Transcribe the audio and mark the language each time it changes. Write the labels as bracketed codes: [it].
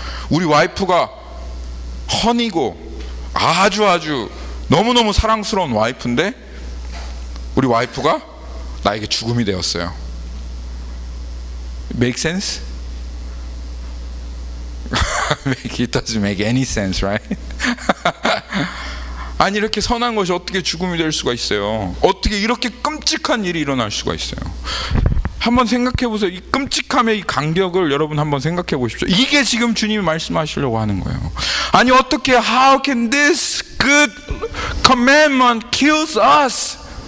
[ko] 우리 와이프가 헌이고 아주 너무너무 사랑스러운 와이프인데 우리 와이프가 나에게 죽음이 되었어요. [en] Make sense? It doesn't make any sense, right? [ko] 아니 이렇게 선한 것이 어떻게 죽음이 될 수가 있어요? 어떻게 이렇게 끔찍한 일이 일어날 수가 있어요? 한번 생각해 보세요. 이 끔찍함의 이 간격을 여러분 한번 생각해 보십시오. 이게 지금 주님이 말씀하시려고 하는 거예요. 아니 어떻게 [en] how can this good commandment kills us?